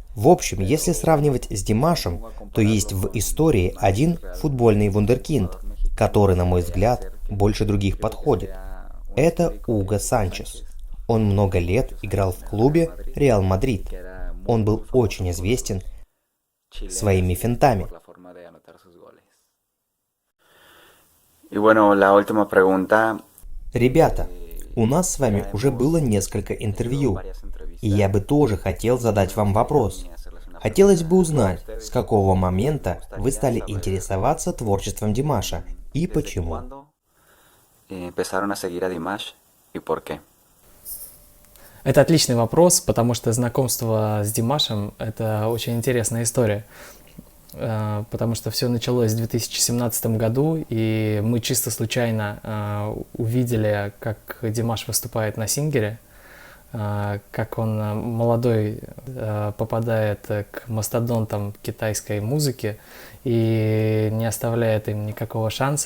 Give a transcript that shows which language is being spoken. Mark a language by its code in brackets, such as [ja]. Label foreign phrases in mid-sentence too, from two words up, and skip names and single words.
[ru] В общем, если сравнивать с Димашем, то есть в истории один футбольный вундеркинд, который, на мой взгляд, больше других подходит. Это Уго Санчес. Он много лет играл в клубе Реал Мадрид. Он был очень известен своими финтами. [es] Y bueno, la última pregunta [ru] Ребята, у нас с вами уже было несколько интервью, и я бы тоже хотел задать вам вопрос. Хотелось бы узнать, с какого момента вы стали интересоваться творчеством Димаша и почему. [es] Empezaron a seguir a Dimash y por qué. [ru] Это отличный вопрос, потому что знакомство с Димашем — это очень интересная история. Потому что все началось в 2017 году, и мы чисто случайно увидели, как Димаш выступает на Сингере, как он молодой попадает к мастодонтам китайской музыки и не оставляет им никакого шанса.